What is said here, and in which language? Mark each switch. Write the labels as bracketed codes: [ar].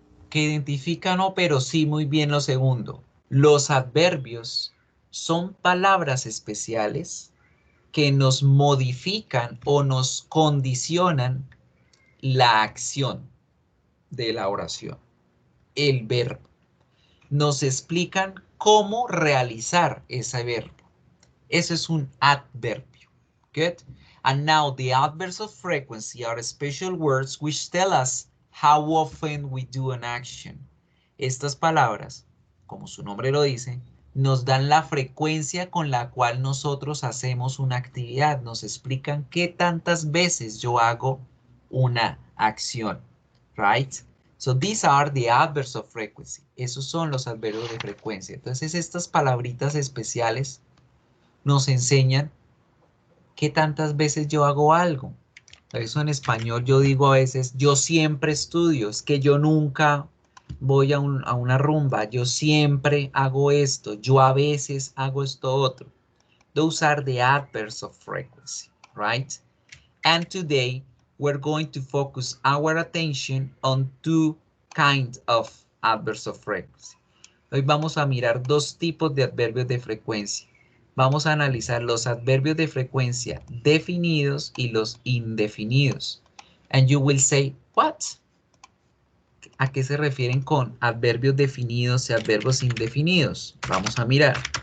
[es] Que identifica no, pero sí muy bien lo segundo. Los adverbios son palabras especiales que nos modifican o nos condicionan la acción de la oración, el verbo. Nos explican cómo realizar ese verbo. Eso es un adverbio. [en] Good. And now the adverbs of frequency are special words which tell us how often we do an action. [es] Estas palabras, como su nombre lo dice, nos dan la frecuencia con la cual nosotros hacemos una actividad. Nos explican qué tantas veces yo hago una acción. [en] Right? So these are the adverbs of frequency. [es] Esos son los adverbios de frecuencia. Entonces estas palabritas especiales nos enseñan qué tantas veces yo hago algo. Por eso en español yo digo a veces, yo siempre estudio, es que yo nunca voy a una rumba, yo siempre hago esto, yo a veces hago esto otro. [en] Those are the adverbs of frequency, right? And today we're going to focus our attention on two kinds of adverbs of frequency. [es] Hoy vamos a mirar dos tipos de adverbios de frecuencia. Vamos a analizar los adverbios de frecuencia definidos y los indefinidos. [en] And you will say, what? [es] ¿A qué se refieren con adverbios definidos y adverbios indefinidos? Vamos a mirar.